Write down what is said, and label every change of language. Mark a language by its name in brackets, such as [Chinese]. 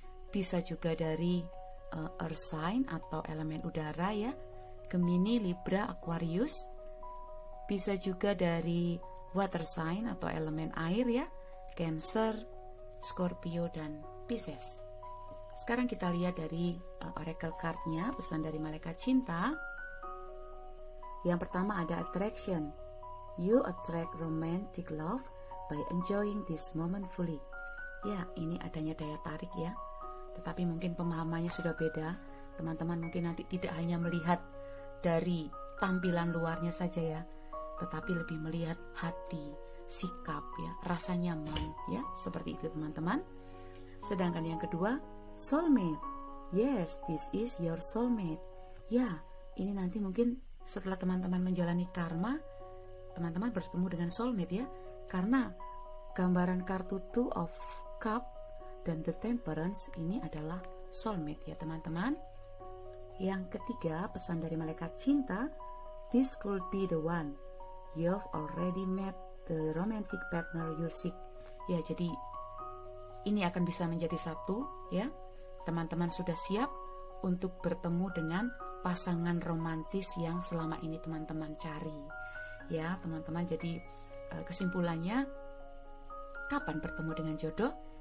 [Indonesian] Bisa juga dari earth sign atau elemen udara ya, Gemini, Libra, Aquarius. Bisa juga dari water sign atau elemen air ya, Cancer, Scorpio, dan Pisces. Sekarang kita lihat dari oracle cardnya, pesan dari malaikat cinta. Yang pertama ada attraction. [English] You attract romantic love by enjoying this moment fully. [Indonesian] Ya, ini adanya daya tarik ya. Tetapi mungkin pemahamannya sudah beda. Teman-teman mungkin nanti tidak hanya melihat dari tampilan luarnya saja ya, tetapi lebih melihat hati, sikap ya, rasa nyaman ya, seperti itu teman-teman. Sedangkan yang kedua, soulmate. [English] Yes, this is your soulmate. [Indonesian] Ya, ini nanti mungkin setelah teman-teman menjalani karma, teman-teman bertemu dengan soulmate ya. Karena gambaran kartu Two of Cup dan The Temperance ini adalah soulmate ya teman-teman. Yang ketiga, pesan dari malaikat cinta. [English] This could be the one. You've already met the romantic partner you seek. [Indonesian] Ya, jadi ini akan bisa menjadi satu ya. Teman-teman sudah siap untuk bertemu dengan pasangan romantis yang selama ini teman-teman cari ya teman-teman. Jadi kesimpulannya, kapan bertemu dengan jodoh?